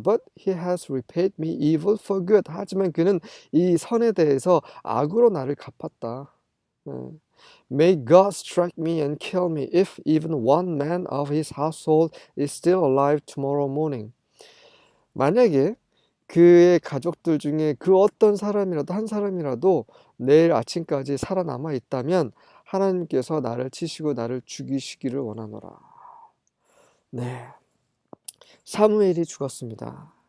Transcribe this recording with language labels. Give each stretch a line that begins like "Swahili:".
English: But he has repaid me evil for good.
Korean: 하지만 그는 이 선에 대해서 악으로 나를 갚았다.
English: May God strike me and kill me if even one man of his household is still alive tomorrow morning.
Korean: 만약에 그의 가족들 중에 그 어떤 사람이라도 한 사람이라도 내일 아침까지 살아남아 있다면 하나님께서 나를 치시고 나를 죽이시기를 원하노라. 네, 사무엘이 죽었습니다.